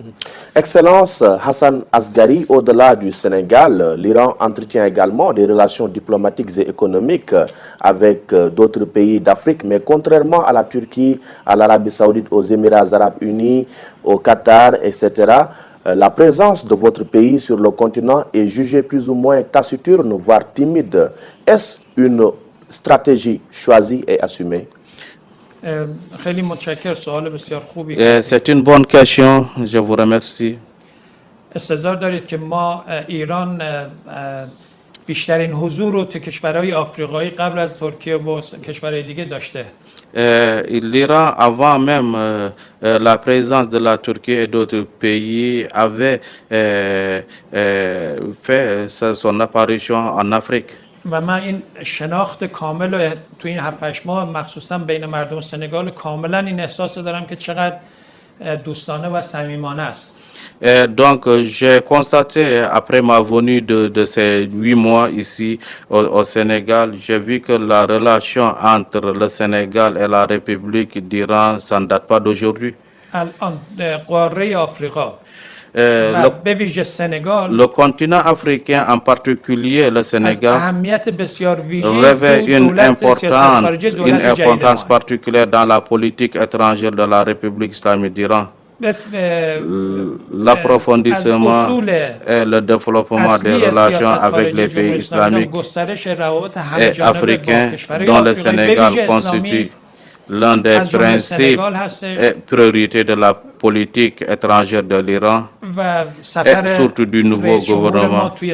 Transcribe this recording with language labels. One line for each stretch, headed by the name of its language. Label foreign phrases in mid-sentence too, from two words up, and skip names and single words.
French: Excellence Hassan Asgari, au-delà du Sénégal, l'Iran entretient également des relations diplomatiques et économiques avec d'autres pays d'Afrique, mais contrairement à la Turquie, à l'Arabie Saoudite, aux Émirats Arabes Unis, au Qatar, etc., la présence de votre pays sur le continent est jugée plus ou moins taciturne, voire timide. Est-ce une stratégie choisie et assumée?
Persian: خیلی متشکرم، سوال بسیار خوبی.
French: C'est une bonne question, je vous remercie.
Persian: استظهار دارید که ما ایران بیشترین حضور رو تو کشورهای آفریقایی قبل از ترکیه و کشورهای دیگه داشته.
French: L'Iran, avant même la présence de la Turquie et d'autres pays, avait fait son apparition en Afrique.
Persian: و من این شناخت کامل رو تو این 7-8 ماه مخصوصا بین مردم سنگال کاملا این احساس دارم که چقدر دوستانه و صمیمانه است.
French: Donc, j'ai constaté, après ma venue de ces 8 mois ici au Sénégal, j'ai vu que la relation entre le Sénégal et la République d'Iran, ça ne date pas d'aujourd'hui.
Persian: الان قاره آفریقا به ویژه سنگال،
French: le continent africain, en particulier le Sénégal,
Persian: اهمیت بسیار ویژه‌ای
French: revêt une importance particulière dans la politique étrangère de la République islamique d'Iran. L'approfondissement et le développement des relations avec les pays islamiques et africains, dont le Sénégal constitue l'un des principes et priorités de la politique étrangère de l'Iran et surtout du nouveau gouvernement.